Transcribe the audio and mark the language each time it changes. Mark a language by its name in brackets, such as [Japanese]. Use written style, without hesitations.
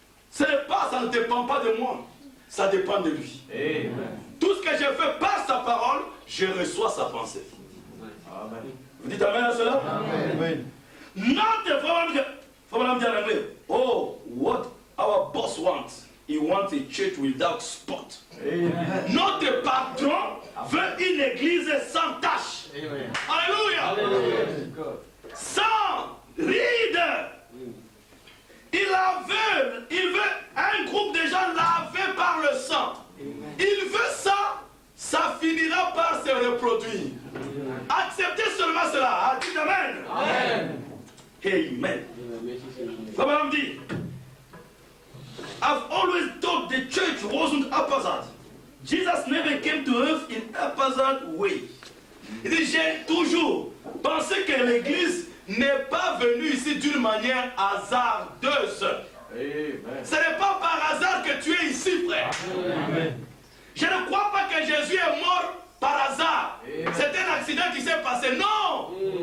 [French] Ça ne dépend pas de moi. Ça dépend de lui. Amen. Tout ce que je fais par sa parole, je reçois sa pensée. Amen. Vous dites amen à cela? Amen. Not the foreign dire en anglais. [English] Oh, what our boss wants. He wants a church without spot. Amen. [French] Notre patron veut une église sans tache. Alléluia. Sans ride. Il veut un groupe de gens lavés par le sang. Il veut ça, ça finira par se reproduire. Acceptez seulement cela. Dites amen. Amen. Amen. [English] Abraham dit, I've always thought the church wasn't haphazard. Jesus never came to earth in haphazard way. [French] Il dit, j'ai toujours pensé que l'église n'est pas venue ici d'une manière hasardeuse. Amen. Ce n'est pas par hasard que tu es ici, frère. Amen. Je ne crois pas que Jésus est mort par hasard. C'est un accident qui s'est passé. Non!